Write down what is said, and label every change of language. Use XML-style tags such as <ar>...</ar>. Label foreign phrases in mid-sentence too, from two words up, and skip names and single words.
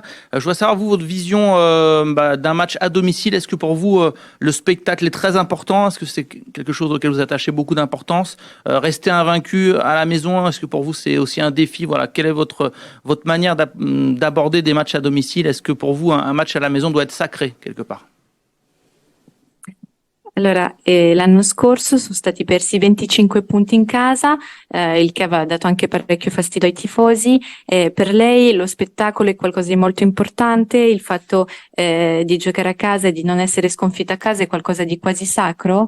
<fr>Je voudrais savoir, vous, votre vision d'un match à domicile. Est-ce que pour vous, le spectacle est très important? Est-ce que c'est quelque chose auquel vous attachez beaucoup d'importance? Rester invaincu à la maison, est-ce que pour vous, c'est aussi un défi? Voilà. Quelle est votre manière d'aborder des matchs à domicile? Est-ce que pour vous, un match à la maison doit être sacré, quelque part?</fr> <it>Allora, l'anno scorso sono stati persi 25 punti in casa, il che aveva dato anche parecchio fastidio ai tifosi. Per lei lo spettacolo è qualcosa di molto importante, il fatto di giocare a casa e di non essere sconfitta a casa è qualcosa di quasi sacro?</it>